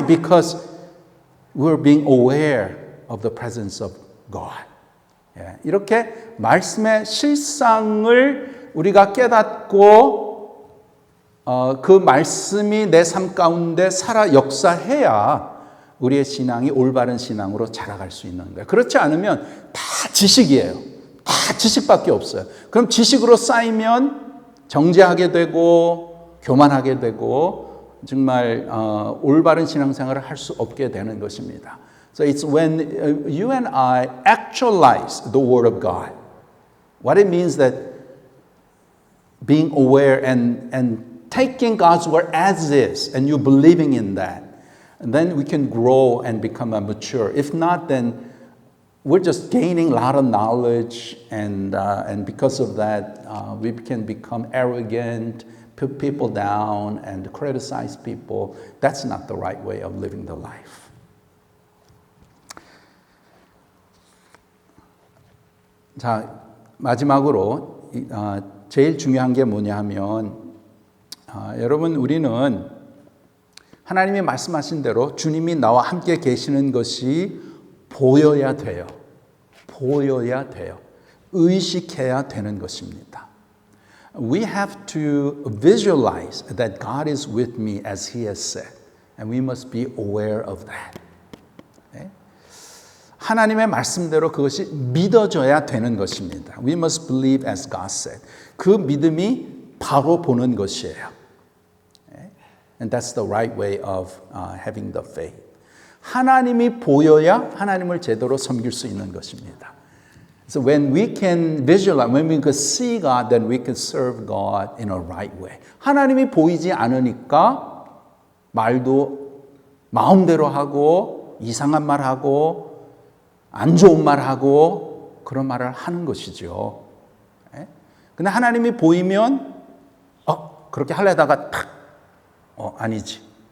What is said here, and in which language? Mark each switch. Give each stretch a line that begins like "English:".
English: Because we're being aware of the presence of God.
Korean: 이렇게 말씀의 실상을 우리가 깨닫고 그 말씀이 내 삶 가운데 살아 역사해야 우리의 신앙이 올바른 신앙으로 자라갈 수 있는 거예요. 그렇지 않으면 다 지식이에요. 다 지식밖에 없어요. 그럼 지식으로 쌓이면 정죄하게 되고 교만하게 되고 정말 올바른 신앙생활을 할 수 없게 되는 것입니다.
English: So it's when you and I actualize the Word of God. What it means that being aware and taking God's Word as is and you believing in that. And then we can grow and become mature. If not, then we're just gaining a lot of knowledge and because of that, we can become arrogant, put people down and criticize people. That's not the right way of living the life.
Korean: 자, 마지막으로 제일 중요한 게 뭐냐 하면 여러분 우리는 하나님이 말씀하신 대로 주님이 나와 함께 계시는 것이 보여야 돼요. 보여야 돼요. 의식해야 되는 것입니다.
English: We have to visualize that God is with me as He has said. And we must be aware of that.
Korean: 하나님의 말씀대로 그것이 믿어져야 되는 것입니다.
English: We must believe as God said.
Korean: 그 믿음이 바로 보는 것이에요.
English: And that's the right way of having the faith.
Korean: 하나님이 보여야 하나님을 제대로 섬길 수 있는 것입니다.
English: So when we can visualize, when we can see God, then we can serve God in a right way.
Korean: 하나님이 보이지 않으니까 말도 마음대로 하고 이상한 말 하고 안 좋은 말 하고 그런 말을 하는 것이죠. 근데 하나님이 보이면 그렇게 하려다가 탁 아니지.